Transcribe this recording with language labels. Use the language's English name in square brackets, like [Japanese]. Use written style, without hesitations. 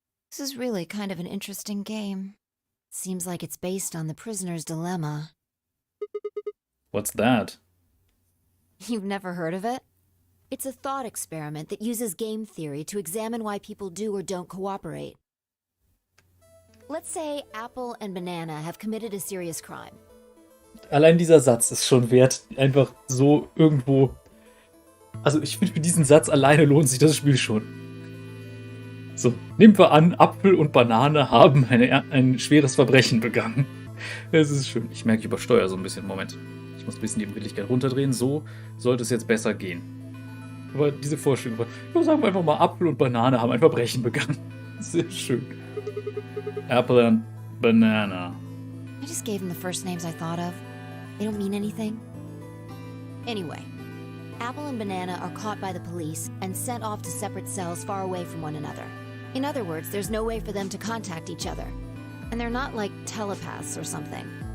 [English] This is really kind of an interesting game. Seems like it's based on the prisoner's dilemma. What's that? You've never heard of it? It's a thought experiment that uses game theory to examine why people do or don't cooperate. Let's say Apple and Banana have committed a serious crime. [German] Allein dieser Satz ist schon wert, einfach so irgendwo... Also ich finde, für diesen Satz alleine lohnt sich das Spiel schon. So, nehmen wir an, Apfel und Banane haben ein schweres Verbrechen begangen. Es ist schön. Ich merke, ich übersteuere so ein bisschen. Moment. Ich muss ein bisschen die Empfindlichkeit runterdrehen. So sollte es jetzt besser gehen. Aber diese Vorstellung, sagen wir einfach mal, Apfel und Banane haben ein Verbrechen begangen. Sehr schön. Apple and Banana. [English] I just gave them the first names I thought of. They don't mean anything. Anyway, Apple and Banana are caught by the police and sent off to separate cells far away from one another. In other words, there's no way for them to contact each other. And they're not like telepaths or something.